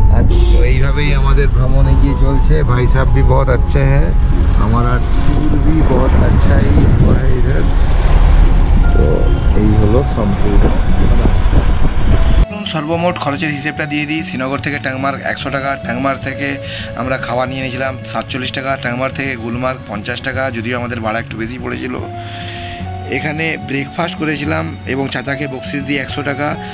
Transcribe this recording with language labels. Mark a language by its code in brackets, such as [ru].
[bn] तो এইভাবেই আমাদের ভ্রমণ এগিয়ে চলছে। [hi] भाई साहब भी बहुत अच्छे हैं, हमारा टूर भी बहुत अच्छा ही हुआ है इधर। [bn] तो এই হলো সম্পূর্ণ রাস্তা। সর্বমোট খরচের হিসেবটা দিয়ে দিই। শ্রীনগর থেকে টাংমার্গ 100 টাকা, টাংমার্গ থেকে আমরা খাওয়া নিয়ে নিয়েছিলাম 47 টাকা, টাংমার্গ থেকে গুলমার্গ 50 টাকা, যদিও আমাদের ভাড়া একটু বেশি পড়েছিল। এখানে ব্রেকফাস্ট করেছিলাম এবং চাচাকে বকশিস দিয়ে 100 টাকা।